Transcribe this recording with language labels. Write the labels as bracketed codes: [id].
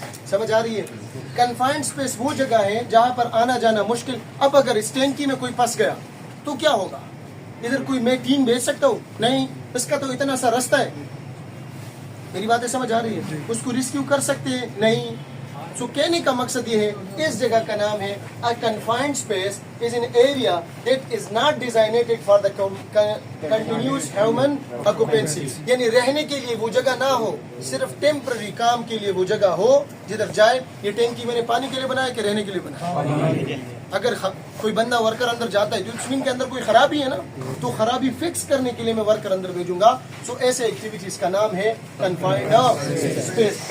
[ur] سمجھ آ رہی ہے؟ کنفائنڈ اسپیس وہ جگہ ہے جہاں پر آنا جانا مشکل. اب اگر اس ٹینکی میں کوئی پھنس گیا تو کیا ہوگا؟ ادھر کوئی میں ٹیم بھیج سکتا ہوں؟ نہیں, اس کا تو اتنا سا راستہ ہے. میری باتیں سمجھ آ رہی ہے؟ اس کو ریسکیو کر سکتے ہیں نہیں. سو کہنے کا مقصد یہ ہے اس جگہ کا نام ہے [en] a confined space is an area that is not designated for the continuous human occupancy. [ur] یعنی رہنے کے لیے وہ جگہ نہ ہو, صرف ٹیمپرری کام کے لیے وہ جگہ ہو جدھر جائے. یہ ٹینکی میں نے پانی کے لیے بنایا کہ رہنے کے لیے بنایا؟ اگر کوئی بندہ ورکر اندر جاتا ہے جو زمین کے اندر کوئی خرابی ہے نا, تو خرابی فکس کرنے کے لیے میں ورکر اندر بھیجوں گا. سو ایسے ایکٹیویٹیز کا نام ہے کنفائنڈ اسپیس.